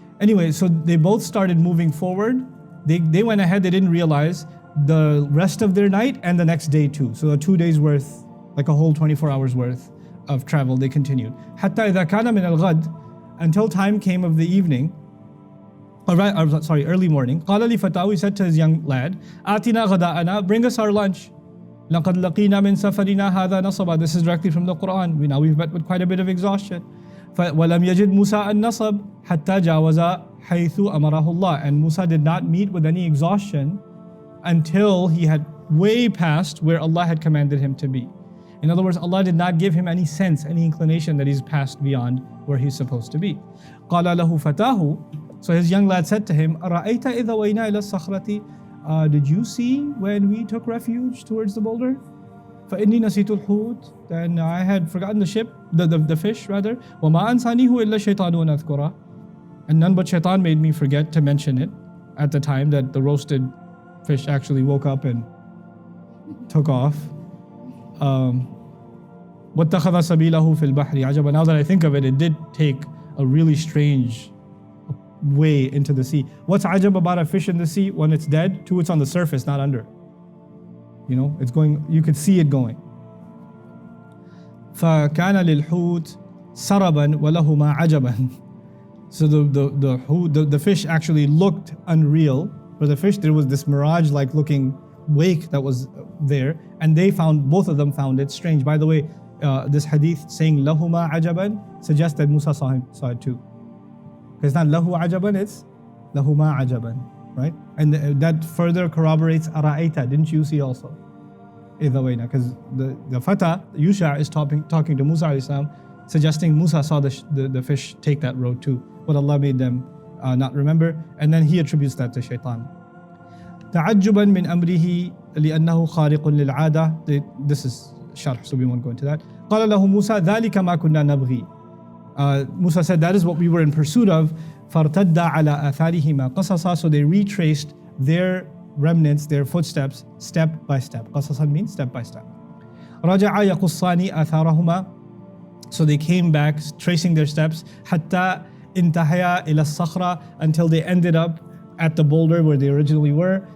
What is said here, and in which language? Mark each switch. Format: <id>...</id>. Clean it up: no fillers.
<en>Anyway, so they both started moving forward. They went ahead, they didn't realize the rest of their night and the next day too. So 2 days worth, like a whole 24 hours worth of travel, they continued.</en> <ar>حَتَّى إِذَا كَانَ مِنَ الْغَدِ.</ar> <en>Until time came of the evening. Early morning.</en> <ar>قال لفتاه,</ar> <en>he said to his young lad,</en> <ar>آتنا غداءنا,</ar> <en>bring us our lunch.</en> <ar>لقد لقينا من سفرنا هذا نصبا.</ar> <en>This is directly from the Qur'an. We've met with quite a bit of exhaustion.</en> <ar>ولم يجد موسى النصب حتى جاوز حيث أمره الله.</ar> <en>And Musa did not meet with any exhaustion until he had way past where Allah had commanded him to be. In other words, Allah did not give him any sense, any inclination that he's passed beyond where he's supposed to be.</en> <ar>قال له فتاه,</ar> <en>so his young lad said to him,</en> <ar>أرأيت إذا وينا إلى الصخرة,</ar> <en>did you see when we took refuge towards the boulder?</en> <ar>فإني نسيت الحوت,</ar> <en>then I had forgotten the fish rather.</en> <ar>وما أنسانيه إلا الشيطان أن أذكره,</ar> <en>and none but shaitan made me forget to mention it at the time that the roasted fish actually woke up and took off.</en> <ar>واتخذ سبيله في البحر عجبا.</ar> <en>Now that I think of it, it did take a really strange way into the sea. What's ajab about a fish in the sea? When it's dead, two, it's on the surface, not under. You know, it's going, you could see it going.</en> <ar>فكان للحوت سربا ولهما عجبا.</ar> <en>So the fish actually looked unreal. For the fish, there was this mirage-like looking wake that was there, and both of them found it strange. By the way, this hadith saying lahuma ajaban suggests that Musa saw it too. It's not lahu ajaban, it's lahuma ajaban, right? And that further corroborates ara'aita, didn't you see also? Because the Fata, Yusha, is talking to Musa alayhi salam, suggesting Musa saw the fish take that road too, but Allah made them not remember, and then he attributes that to shaitan.</en> <ar>تعجبا من أمره لأنه خارق للعادة.</ar> <en>This is sharh, so we won't go into that.</en> <ar>قال له موسى ذلك ما كنا نبغي.</ar> <en>Musa said, that is what we were in pursuit of.</en> <ar>فارتد على آثارهما قصصا.</ar> <en>So they retraced their remnants, their footsteps, step by step. قصصا means step by step.</en> <ar>رجع يقصان آثارهما.</ar> <en>So they came back, tracing their steps.</en> <ar>حتى انتهيا إلى الصخرة,</ar> <en>until they ended up at the boulder where they originally were.</en>